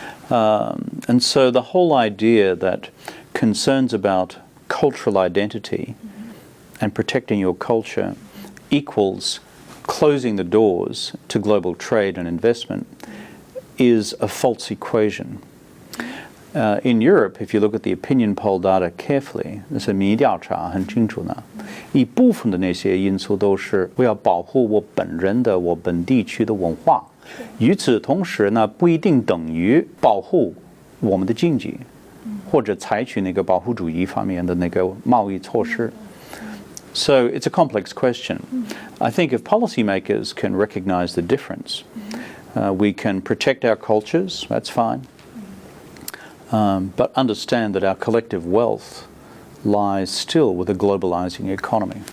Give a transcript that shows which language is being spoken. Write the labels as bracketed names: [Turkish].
[English] And so the whole idea that concerns about cultural identity and protecting your culture equals closing the doors to global trade and investment is a false equation. In Europe, if you look at the opinion poll data carefully, [Chinese] 这是民意调查很清楚呢，一部分的那些因素都是我要保护我本人的我本地区的文化，与此同时呢，不一定等于保护我们的经济，或者采取那个保护主义方面的那个贸易措施。 [English] So it's a complex question. I think if policymakers can recognize the difference, we can protect our cultures, that's fine. But understand that our collective wealth lies still with a globalizing economy.